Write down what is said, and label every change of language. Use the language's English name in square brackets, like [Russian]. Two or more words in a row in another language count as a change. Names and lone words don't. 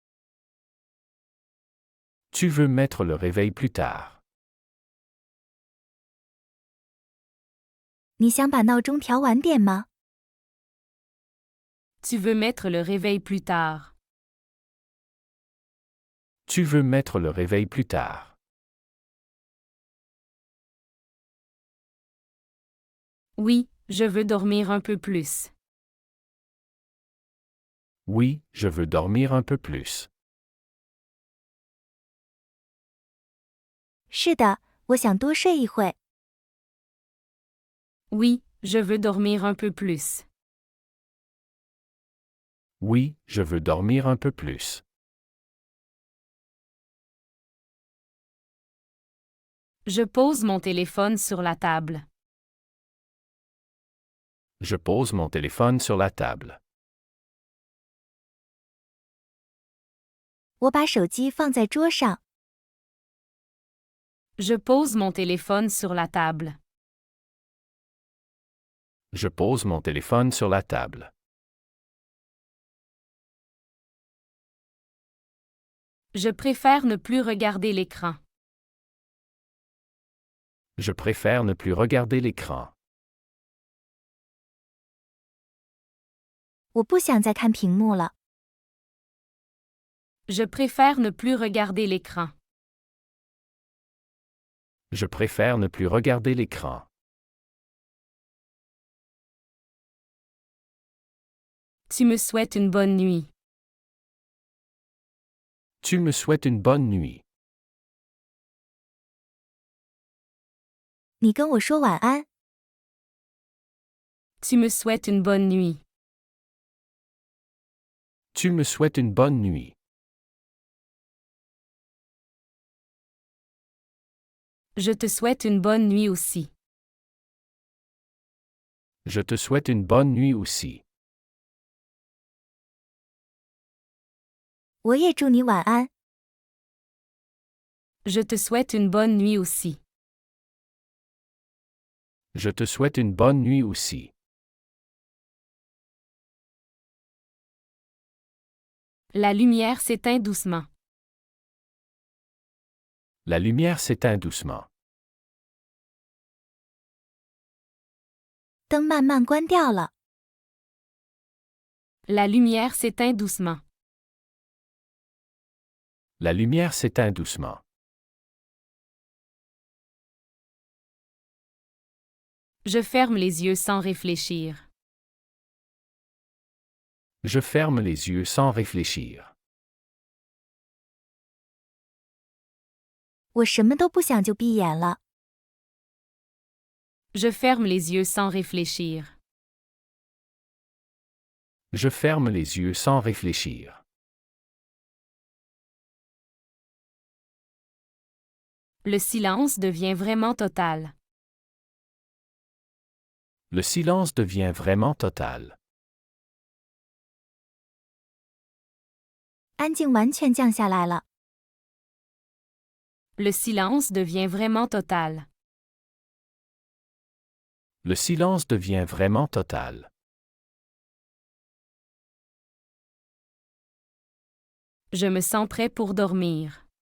[French] Tu veux mettre le réveil plus tard. [Chinese] 你想把闹钟调晚点吗？ [French] Tu veux mettre le réveil plus tard. Tu veux mettre le réveil plus tard. Oui, je veux dormir un peu plus. Oui, je veux dormir un peu plus. [Chinese] 是的，我想多睡一会。 [French] Oui, je veux dormir un peu plus. Oui, je veux dormir un peu plus. Je pose mon téléphone sur la table. Je pose mon téléphone sur la table. [Chinese] 我把手机放在桌上。 [French] Je pose mon téléphone sur la table. Je pose mon téléphone sur la table. Je préfère ne plus regarder l'écran. Je préfère ne plus regarder l'écran. [Chinese] 我不想再看屏幕了。 [French] Je préfère ne plus regarder l'écran. Je préfère ne plus regarder l'écran. Tu me souhaites une bonne nuit. Tu me souhaites une bonne nuit. [Chinese] 你跟我说晚安。 [French] Tu me souhaites une bonne nuit. Tu me souhaites une bonne nuit. Je te souhaite une bonne nuit aussi. Je te souhaite une bonne nuit aussi. [Chinese] 我也祝你晚安。 [French] Je te souhaite une bonne nuit aussi. Je te souhaite une bonne nuit aussi. La lumière s'éteint doucement. La lumière s'éteint doucement. [Chinese] 灯慢慢关掉了。 [French] La lumière s'éteint doucement. La lumière s'éteint doucement. Je ferme les yeux sans réfléchir. Je ferme les yeux sans réfléchir. [Chinese] 我什么都不想就闭眼了。 [French] Je ferme les yeux sans réfléchir. Je ferme les yeux sans réfléchir. Le silence devient vraiment total. Le silence devient vraiment total. [Chinese] 安静完全降下来了。 [French] Le silence devient vraiment total. Le silence devient vraiment total. Je me sens prêt pour dormir.